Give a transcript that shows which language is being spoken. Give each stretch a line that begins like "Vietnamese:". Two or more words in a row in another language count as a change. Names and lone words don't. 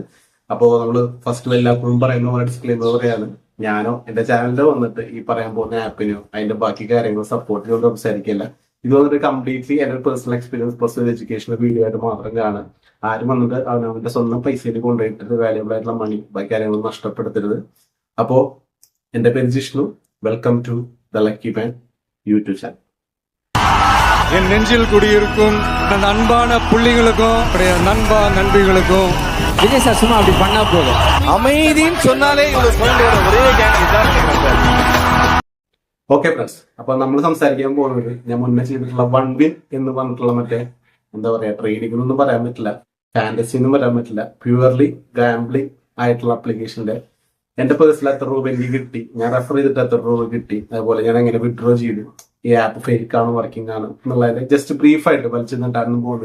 Malayalam: അപ്പോൾ നമ്മൾ ഫസ്റ്റ് എല്ലായ്പ്പോഴും പറയുന്ന പോലെ ഡിസ്ക്ലെയിമർ പറയാണ്, ഞാനോ എന്റെ ചാനലിലോ വന്നിട്ട് ഈ പറയാൻ പോകുന്ന ആപ്പിനോ അതിന്റെ ബാക്കി കാര്യങ്ങളോ സപ്പോർട്ട് ചെയ്തുകൊണ്ട് സംസാരിക്കില്ല. ഇത് വന്നിട്ട് കംപ്ലീറ്റ്ലി എന്റെ
English: personal experience plus educational video
Malayalam: ആയിട്ട് മാത്രം കാണാൻ. ആരും വന്നിട്ട് അവനവന്റെ സ്വന്തം പൈസയിൽ കൊണ്ടുപോയിട്ട് വാല്യബിൾ ആയിട്ടുള്ള മണി ബാക്കി കാര്യങ്ങളൊന്നും നഷ്ടപ്പെടുത്തരുത്. അപ്പോ എന്റെ പേര് ജിഷ്ണു.
English: welcome to the Lucky Man YouTube channel.
Tamil: என் நெஞ்சில் குடியிருக்கும் அன்பான புள்ளிகளுக்கும் நண்பா நண்பிகளுக்கும் விஜய் சார் சும்மா அப்படி பண்ணா போதும். அமைதின்னு சொன்னாலே ஒரே
English: okay friends,
Malayalam: അപ്പൊ നമ്മൾ സംസാരിക്കാൻ പോകുന്നത് ഞാൻ മുന്നേ ചെയ്തിട്ടുള്ള വൺവിൻ എന്ന് പറഞ്ഞിട്ടുള്ള മറ്റേ എന്താ പറയാ ട്രേഡിംഗ് പറയാൻ പറ്റില്ല, ഫാന്റസി എന്നും പറയാൻ പറ്റില്ല,
English: purely gambling
Malayalam: ആയിട്ടുള്ള ആപ്ലിക്കേഷന്റെ എന്റെ പേഴ്സണൽ എത്ര രൂപ എനിക്ക് കിട്ടി, ഞാൻ റെഫർ ചെയ്തിട്ട് എത്ര രൂപ കിട്ടി, അതുപോലെ ഞാൻ എങ്ങനെ വിഡ്രോ ചെയ്തു, ഈ ആപ്പ് ഫേക്ക് ആണ് വർക്കിംഗ് ആണ് എന്നുള്ളതിന്റെ ജസ്റ്റ് ബ്രീഫായിട്ട് വലിച്ചെന്നിട്ടാണെന്നും പോകുന്നില്ല.